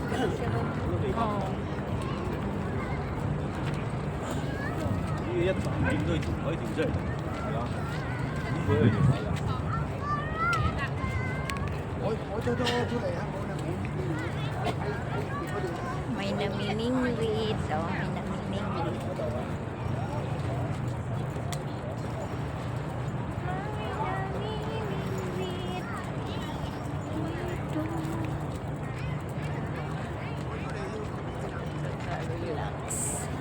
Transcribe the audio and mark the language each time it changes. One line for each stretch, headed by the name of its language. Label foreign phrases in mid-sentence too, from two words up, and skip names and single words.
Filipino: Oo.
Cantonese: 一點都可以調出嚟，係啊，呢個要睇啦。我多出嚟啊！
Filipino: May namimingwit. Oh, may namimingwit. Relax.